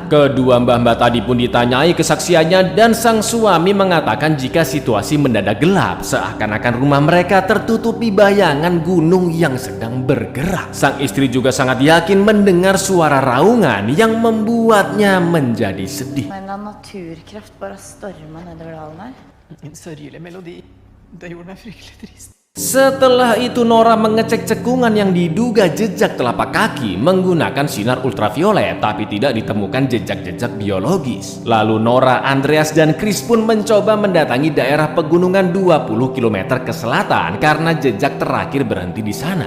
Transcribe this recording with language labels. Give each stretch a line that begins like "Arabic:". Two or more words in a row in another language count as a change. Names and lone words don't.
Indonesian: Kedua mbah-mbah tadi pun ditanyai kesaksiannya dan sang suami mengatakan jika situasi mendadak gelap, seakan-akan rumah mereka tertutupi bayangan gunung yang sedang bergerak. Sang istri juga sangat yakin mendengar suara raungan yang membuatnya menjadi sedih.
Norwegian: Men av naturkraft bara storma nedover dalen her. En sørgelig melodi. Det gjorde meg fryktelig trist.
Indonesian: Setelah itu Nora mengecek cekungan yang diduga jejak telapak kaki menggunakan sinar ultraviolet, tapi tidak ditemukan jejak-jejak biologis. Lalu Nora, Andreas, dan Chris pun mencoba mendatangi daerah pegunungan 20 km ke selatan karena jejak terakhir berhenti di sana.